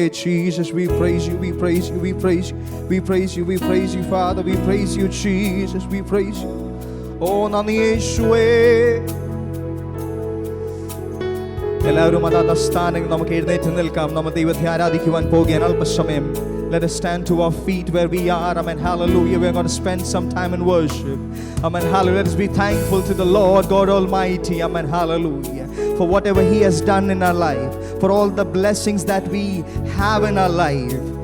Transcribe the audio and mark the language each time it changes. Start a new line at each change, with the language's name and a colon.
English: Jesus, we praise you, we praise you, we praise you, we praise you, we praise you Father, we praise you Jesus, we praise you.
Malayalam: ഓ നന്ദി യേശുവേ. എല്ലാവരും അതാത് സ്ഥാനങ്ങൾ നമുക്ക് എഴുന്നേറ്റ് നിൽക്കാം. നമ്മൾ ദൈവത്തെ ആരാധിക്കുവാൻ പോകുകയാണ്. അല്പസമയം
English: let us stand to our feet where we are. Amen, hallelujah. We're going to spend some time in worship. Amen, hallelujah. Let us be thankful to the Lord God Almighty. Amen, hallelujah, for whatever He has done in our life, for all the blessings that we have in our life.